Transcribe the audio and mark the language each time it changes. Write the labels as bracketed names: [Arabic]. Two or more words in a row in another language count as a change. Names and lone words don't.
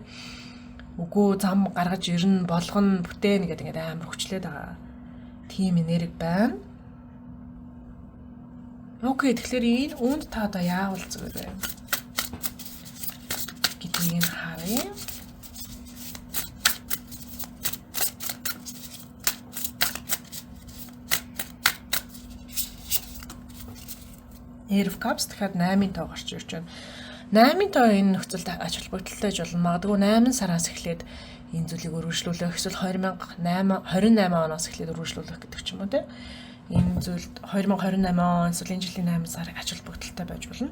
[Mongolian] Үгүй зам гаргаж ирнэ, болгоно, бүтээн гэдэг ингээд амар хүчлээд байгаа. Тим энерги байна. Окей, тэгэхээр энэ үүнд та одоо яавал зүгээр вэ? Гэдгийг харъя. Air of Cups тэгэхээр 8-ын тоо гарч ирж байна. 8-ын тоо энэ нөхцөлд ач холбогдолтой гэж болно. Магадгүй 8 сараас эхлээд энэ зүйлийг өргөжлүүлэх, эсвэл 2028 оноос эхлээд өргөжлүүлэх гэдэг ч юм уу те. Энэ зүйлд 2028 он эсвэл энэ жилийн 8 сар ач холбогдолтой байж болно.